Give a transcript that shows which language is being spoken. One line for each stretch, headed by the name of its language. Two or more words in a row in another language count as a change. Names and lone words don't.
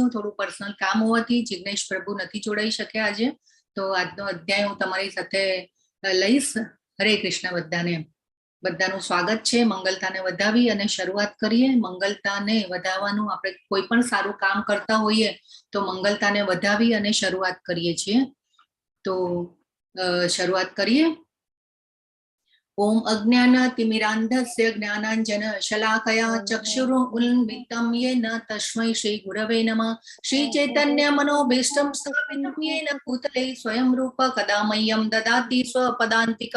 Gujarati: થોડું પર્સનલ કામ હોવાથી જિગ્નેશ પ્રભુ નથી જોડાઈ શક્યા આજે, તો આજનો અધ્યાય હું તમારી સાથે લઈશ. હરે કૃષ્ણ બધાનું સ્વાગત છે. મંગલતાને વધાવી અને શરૂઆત કરીએ. મંગલતાને વધાવવાનું, આપણે કોઈ પણ સારું કામ કરતા હોઈએ તો મંગલતાને વધાવી અને શરૂઆત કરીએ છીએ. તો શરૂઆત કરીએ.
Sanskrit: ओम अज्ञानातिमिरान्धस्य ज्ञानाञ्जन शलाकया चक्षुरुन्मिलितं येन तस्मै श्री गुरवे नमः. श्री चैतन्य मनोभीष्टं स्थापितं येन भूतले स्वयं रूप कदा मह्यं ददाति स्वपदान्तिकं.